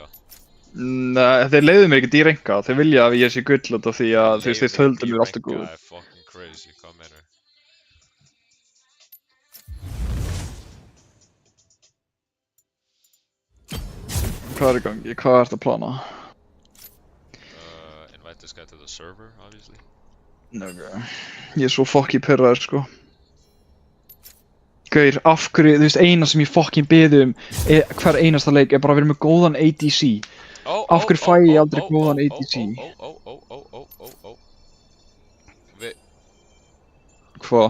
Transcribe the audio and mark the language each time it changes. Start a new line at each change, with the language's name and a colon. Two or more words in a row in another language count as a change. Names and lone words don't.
Icelandic: Nei, þeir leiðu mér ekki D-ranka. Þeir vilja að ég sé gull út af því að þú veist þeir töldu mér alltaf góð. Það er
English: fucking crazy,
Icelandic: hvað meinar? Hvað er í gangi? Hvað ertu að plana?
English: Invite this guy to the server, obviously. Okay.
Icelandic: Ég er svo fucking pirraður, sko. Gaur, af hverju, þú veist, eina sem ég fucking beði hver einasta leik er bara að vera með góðan ADC. Af hverju fæ ég aldrei góðan ADC? Hvað?